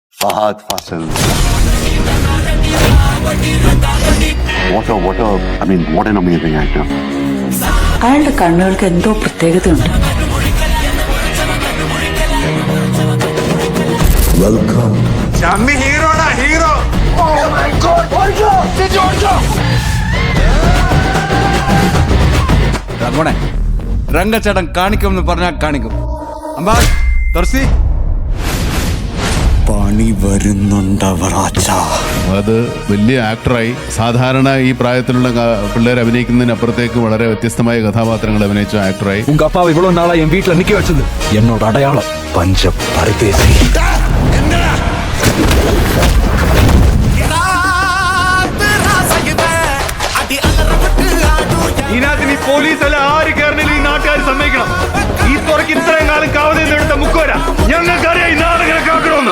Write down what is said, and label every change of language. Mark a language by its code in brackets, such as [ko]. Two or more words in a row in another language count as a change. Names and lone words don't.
[en] Fahad Fasil. What an amazing actor. [ml] അയാളുടെ കണ്ണുകൾക്ക് എന്തോ പ്രത്യേകതയുണ്ട്. വെൽക്കം. ഹീറോ. [en] Oh my God! [ml] രഘുണേ, രംഗച്ചേട്ടൻ കാണിക്കുമെന്ന് പറഞ്ഞാൽ കാണിക്കും. അമ്പാ തുറസി പണി വരുന്നുണ്ടവറാച്ച. അത് വലിയ ആക്ടറായി. സാധാരണ ഈ പ്രായത്തിലുള്ള പിള്ളേർ അഭിനയിക്കുന്നതിനപ്പുറത്തേക്ക് വളരെ വ്യത്യസ്തമായ കഥാപാത്രങ്ങൾ അഭിനയിച്ച ആക്ടറായി. [ta] உங்க அப்பா இவ்வளவு நாளா என் வீட்டுல நிக்க வச்சது என்னோட அடையாளம் பஞ்ச பரதேசி. [ml] ഇതിനകത്ത് നീ പോലീസ് അല്ല ആര് കയറുന്നില്ല, ഈ നാട്ടുകാർ സമ്മതിക്കണം. ഈ തുറക്ക് ഇത്രയും കാലം കാവലിൽ എടുത്ത മുക്കോര ഞങ്ങൾക്കറിയാം ഈ നാടകങ്ങളൊക്കെ ആക്കണമെന്ന്.